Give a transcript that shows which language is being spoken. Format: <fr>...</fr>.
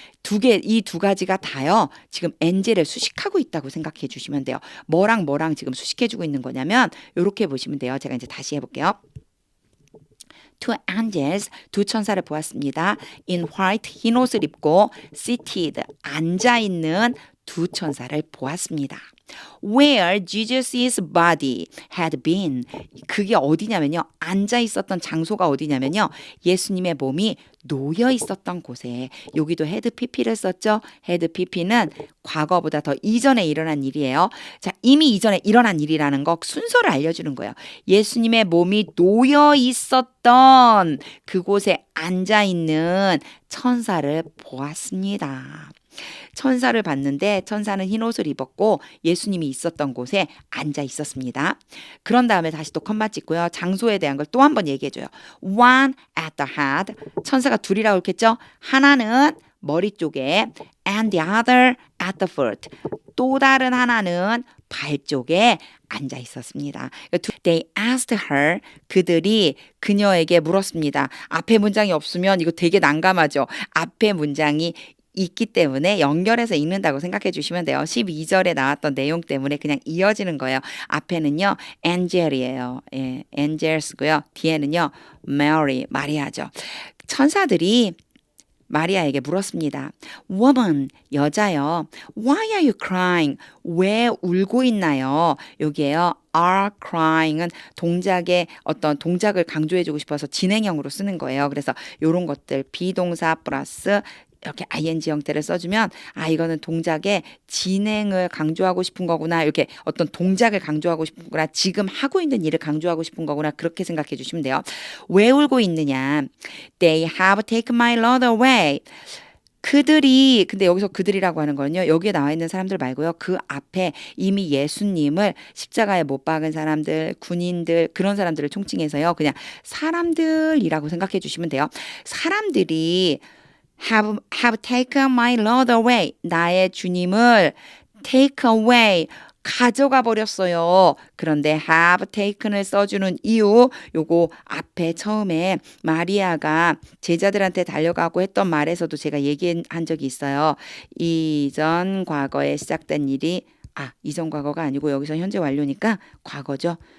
<ko>이 두 가지가 다요. 지금 엔젤을 수식하고 있다고 생각해 주시면 돼요. 뭐랑 지금 수식해주고 있는 거냐면 이렇게 보시면 돼요. 제가 이제 다시 해볼게요.</ko> <en>Two angels,</en> <ko>두 천사를 보았습니다.</ko> <en>In white,</en> <ko>흰 옷을 입고 seated, 앉아있는 두 천사를 보았습니다.</ko> <en>Where Jesus' body had been.</en> <ko>그게 어디냐면요. 앉아 있었던 장소가 어디냐면요. 예수님의 몸이 놓여 있었던 곳에. 여기도 had pp를 썼죠. had pp는 과거보다 더 이전에 일어난 일이에요. 자, 이미 이전에 일어난 일이라는 거 순서를 알려주는 거예요. 예수님의 몸이 놓여 있었던 그곳에 앉아 있는 천사를 보았습니다. 천사를 봤는데 천사는 흰 옷을 입었고 예수님이 있었던 곳에 앉아 있었습니다. 그런 다음에 다시 또 컴마 찍고요. 장소에 대한 걸 또 한 번 얘기해 줘요.</ko> <en>One at the head.</en> <ko>천사가 둘이라고 했겠죠? 하나는 머리 쪽에</ko> <en>and the other at the foot.</en> <ko>또 다른 하나는 발 쪽에 앉아 있었습니다.</ko> <en>They asked her.</en> <ko>그들이 그녀에게 물었습니다. 앞에 문장이 없으면 이거 되게 난감하죠. 앞에 문장이 있기 때문에 연결해서 읽는다고 생각해 주시면 돼요. 12절에 나왔던 내용 때문에 그냥 이어지는 거예요. 앞에는요. angel이에요. 예, angels고요. 뒤에는요. Mary, 마리아죠. 천사들이 마리아에게 물었습니다.</ko> <en>Woman,</en> <ko>여자요.</ko> <en>Why are you crying?</en> <ko>왜 울고 있나요? 여기에요. are crying은 동작의 어떤 동작을 강조해주고 싶어서 진행형으로 쓰는 거예요. 그래서 이런 것들 비동사 플러스 이렇게 ing 형태를 써주면 이거는 동작의 진행을 강조하고 싶은 거구나. 이렇게 어떤 동작을 강조하고 싶은 거구나. 지금 하고 있는 일을 강조하고 싶은 거구나. 그렇게 생각해 주시면 돼요. 왜 울고 있느냐.</ko> <en>They have taken my Lord away.</en> <ko>근데 여기서 그들이라고 하는 거는요. 여기에 나와 있는 사람들 말고요. 그 앞에 이미 예수님을 십자가에 못 박은 사람들, 군인들, 그런 사람들을 총칭해서요. 그냥 사람들이라고 생각해 주시면 돼요. 사람들이</ko> <en>have taken my Lord away.</en> <ko>나의 주님을</ko> <en>take away.</en> <ko>가져가 버렸어요. 그런데 have taken을 써주는 이유, 요거 앞에 처음에 마리아가 제자들한테 달려가고 했던 말에서도 제가 얘기한 적이 있어요. 이전 과거에 시작된 일이 이전 과거가 아니고 여기서 현재 완료니까 과거죠.</ko>